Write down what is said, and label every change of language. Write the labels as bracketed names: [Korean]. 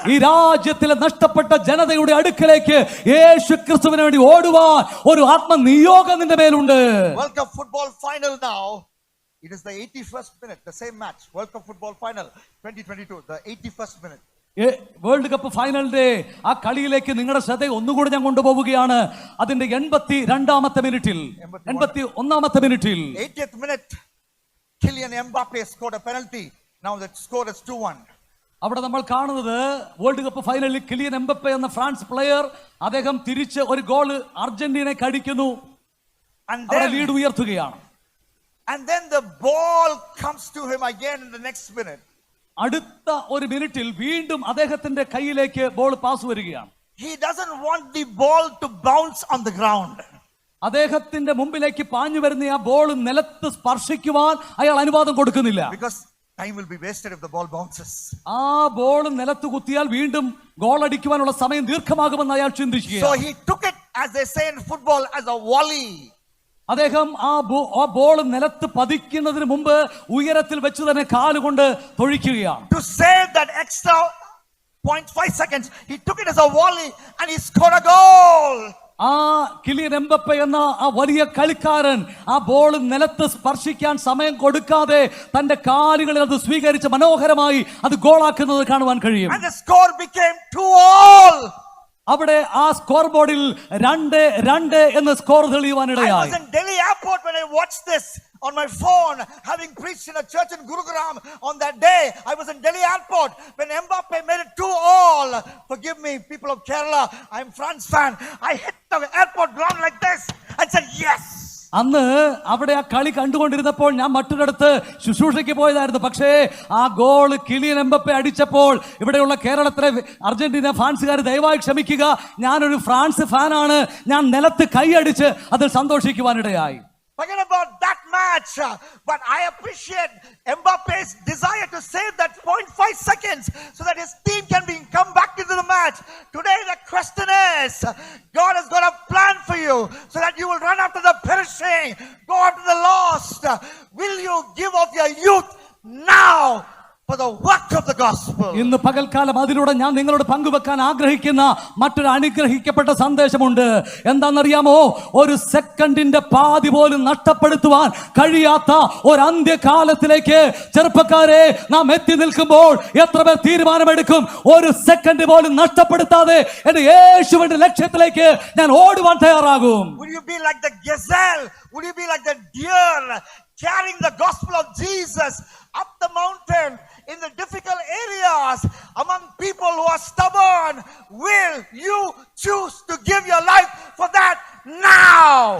[Malayalam] ഈ രാജ്യത്തിലെ നഷ്ടപ്പെട്ട ജനതയുടെ അടുക്കലേക്ക് യേശു ക്രിസ്തുവിന് വേണ്ടി ഓടുവാൻ ഒരു ആത്മനിയോഗം നിന്റെ മേലുണ്ട്. [English] World Cup football final now. It is the 81st minute, the same match. World Cup football final 2022, the 81st minute. [Malayalam] World cup ഫൈനലിന്റെ ആ കളിയിലേക്ക് നിങ്ങളുടെ ശ്രദ്ധ ഒന്നുകൂടി ഞാൻ കൊണ്ടുപോവുകയാണ്. അതിന്റെ 82ാമത്തെ മിനിറ്റിൽ 81ാമത്തെ മിനിറ്റിൽ [English] 80th minute, Kylian Mbappe scored a penalty. Now the score is 2-1. [Malayalam] അവിടെ നമ്മൾ കാണുന്നത് വേൾഡ് കപ്പ് ഫൈനലിൽ കിലിയൻ എംബപ്പെ എന്ന ഫ്രാൻസ് പ്ലെയർ അദ്ദേഹം തിരിച്ച് ഒരു ഗോൾ അർജന്റീനയെ കടിക്കുന്നു, ലീഡ് ഉയർത്തുകയാണ്. [English] And then the ball comes to him again in the next minute. [Malayalam] അടുത്ത ഒരു മിനിറ്റിൽ വീണ്ടും അദ്ദേഹത്തിന്റെ കയ്യിലേക്ക് ബോൾ പാസ് വരികയാണ്. [English] He doesn't want the ball to bounce on the ground. [Malayalam] അദ്ദേഹത്തിന്റെ മുമ്പിലേക്ക് പാഞ്ഞു വരുന്ന ആ ബോൾ നിലത്ത് സ്പർശിക്കുവാൻ അയാൾ അനുവാദം കൊടുക്കുന്നില്ല. [English] Because time will be wasted if the ball bounces. [Malayalam] ആ ബോൾ നിലത്ത് കുത്തിയാൽ വീണ്ടും ഗോൾ അടിക്കുവാനുള്ള സമയം ദീർഘമാകുമെന്ന് അയാൾ ചിന്തിക്കുക. [English] So he took it, as they say in football, as a volley. [Malayalam] അദ്ദേഹം ആ ബോൾ നിലത്ത് പതിക്കുന്നതിന് മുമ്പ് ഉയരത്തിൽ വെച്ച് തന്നെ കാലുകൊണ്ട് തൊഴിക്കുകയാണ്. [English] To save that extra 0.5 seconds, he took it as a volley and he scored a goal. [Malayalam] ആ കിലിയൻ എംബപ്പെ എന്ന ആ വലിയ കളിക്കാരൻ ആ ബോൾ നിലത്ത് സ്പർശിക്കാൻ സമയം കൊടുക്കാതെ തന്റെ കാലുകളിൽ അത് സ്വീകരിച്ച് മനോഹരമായി അത് ഗോളാക്കുന്നത് കാണുവാൻ കഴിയും. [English] And the score became 2-2. [Malayalam] അവിടെ ആ സ്കോർ ബോർഡിൽ 2-2 എന്ന് score തെളിയുവാനിടയായി. [English] I was in Delhi airport when I watched this on my phone, having preached in a church in Gurugram on that day. I was in Delhi airport when Mbappe made it 2-2. Forgive me, people of Kerala, I'm France fan. I hit the airport ground like this and said yes. [Malayalam] അന്ന് അവിടെ ആ കളി കണ്ടുകൊണ്ടിരുന്നപ്പോൾ ഞാൻ മറ്റൊരിടത്ത് ശുശ്രൂഷയ്ക്ക് പോയതായിരുന്നു. പക്ഷേ ആ ഗോൾ കിലിയൻ എംബപ്പെ അടിച്ചപ്പോൾ ഇവിടെയുള്ള കേരളത്തിലെ അർജന്റീന ഫാൻസുകാർ ദയവായി ക്ഷമിക്കുക, ഞാനൊരു ഫ്രാൻസ് ഫാനാണ്, ഞാൻ നിലത്ത് കൈയടിച്ച് അതിൽ സന്തോഷിക്കുവാനിടയായി. [English] Forget about that match, but I appreciate Mbappe's desire to save that 0.5 seconds so that his team can come back into the match. Today the question is, God has got a plan for you so that you will run after the perishing, go after the lost. Will you give of your youth now for the work of the gospel? [Malayalam] ഇന്ന് പകൽക്കാലം അതിലൂടെ ഞാൻ നിങ്ങളോട് പങ്കുവെക്കാൻ ആഗ്രഹിക്കുന്ന മറ്റൊരു അനുഗ്രഹിക്കപ്പെട്ട സന്ദേശമുണ്ട്. എന്താണെന്നറിയാമോ? ഒരു സെക്കൻഡിന്റെ പാതി പോലും നഷ്ടപ്പെടുത്തുവാൻ കഴിയാത്ത ഒരു അന്ത്യകാലത്തിലേക്ക് ചെറുപ്പക്കാരെ നാം എത്തി നിൽക്കുമ്പോൾ എത്ര പേർ തീരുമാനമെടുക്കും ഒരു സെക്കൻഡ് പോലും നഷ്ടപ്പെടുത്താതെ എന്റെ യേശുവിന്റെ ലക്ഷ്യത്തിലേക്ക് ഞാൻ ഓടുവാൻ തയ്യാറാകും? [English] Would you be like the gazelle? Would you be like the deer carrying the gospel of Jesus up the mountain in the difficult areas among people who are stubborn? Will you choose to give your life for that now?